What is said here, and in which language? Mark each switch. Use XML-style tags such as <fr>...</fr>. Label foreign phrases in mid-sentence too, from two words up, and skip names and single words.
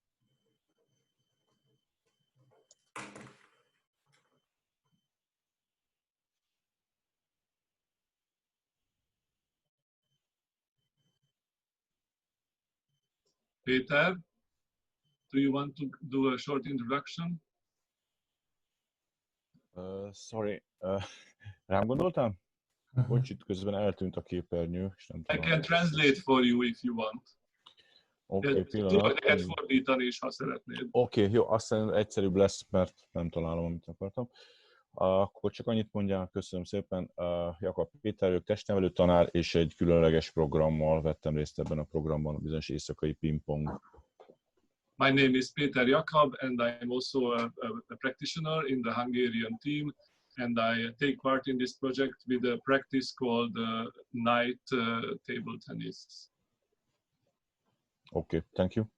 <en>Peter, do you want to do a short introduction? Sorry,</en> <hu>rám gondoltam? Bocs, itt közben eltűnt a képernyő, és nem</hu> <en>I can translate for you if you want.</en> <hu>Oké, tudod neked fordítani is, ha szeretnéd. Oké, jó, aztán egyszerűbb lesz, mert nem találom, amit akartam. Akkor csak annyit mondjál, köszönöm szépen. Jakab Péter vagyok, testnevelő tanár, és egy különleges programmal vettem részt ebben a programban, a bizonyos éjszakai pingpong.</hu> <en>My name is Peter Jakab, and I am also a practitioner in the Hungarian team, and I take part in this project with a practice called night table tennis. Okay, thank you.</en>